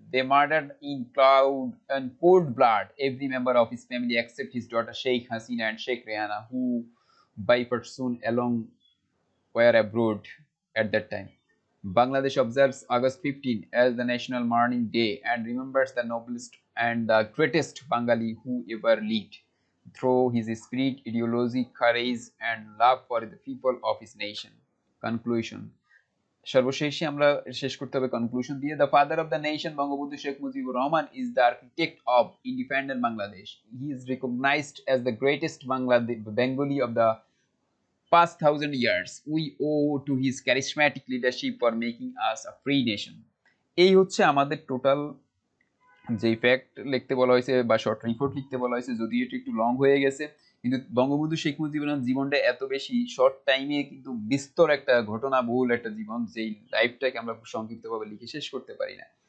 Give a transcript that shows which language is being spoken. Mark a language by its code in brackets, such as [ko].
[en] They murdered in cold blood every member of his family except his daughter Sheikh Hasina and Sheikh Rehana, who by fortune along were abroad at that time. Bangladesh observes August 15 as the National Mourning Day and remembers the noblest and the greatest Bengali who ever lived, through his spirit, ideology, courage, and love for the people of his nation. Conclusion. [bn] সর্বশেষে আমরা শেষ করতে হবে conclusion দিয়ে। [en] The father of the nation Bangabandhu Sheikh Mujibur Rahman is the architect of independent Bangladesh. He is recognised as the greatest Bengali of the past 1000 years. We owe to his charismatic leadership for making us a free nation. [bn] এই হচ্ছে আমাদের total যে fact লিখতে বলা হয়েছে বা short report লিখতে বলা হয়েছে, যদিও এটা একটু লং হয়ে গেছে, কিন্তু বঙ্গবন্ধু শেখ মুজিবুর রহমান জীবনটা এত বেশি শর্ট টাইমে কিন্তু বিস্তর একটা ঘটনা বহুল একটা জীবন, যেই লাইফটাকে আমরা সংক্ষিপ্তভাবে লিখে শেষ করতে পারি না।